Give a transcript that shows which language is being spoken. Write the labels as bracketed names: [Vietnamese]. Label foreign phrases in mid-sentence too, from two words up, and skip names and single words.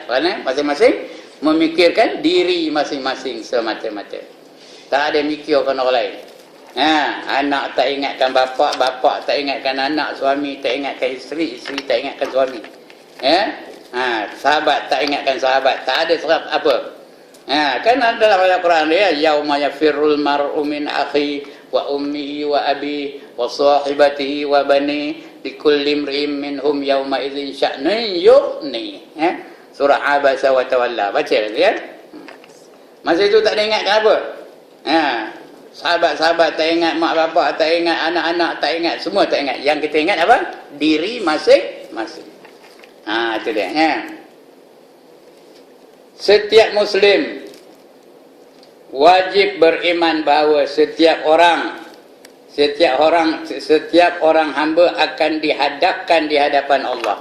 [Malay] Kerana masing-masing memikirkan diri masing-masing semata-mata. Tak ada mikirkan orang lain. Anak tak ingatkan bapa, bapa tak ingatkan anak, suami tak ingatkan isteri, isteri tak ingatkan suami. Sahabat tak ingatkan sahabat. Tak ada serap apa. Kan dalam ayat Quran dia, [Arabic] يوم يفر المرء من أخي وأمه وأبي وصاحبته وبني لكل امرئ منهم يومئذ شأن يغني. [Malay] Surah Abasa wa Tawalla. Baca ya. Masa itu tak ada ingatkan apa? Sahabat-sahabat tak ingat, mak bapak tak ingat, anak-anak tak ingat, semua tak ingat. Yang kita ingat apa? Diri masing-masing. Itu dia. Setiap Muslim wajib beriman bahawa setiap orang hamba akan dihadapkan di hadapan Allah.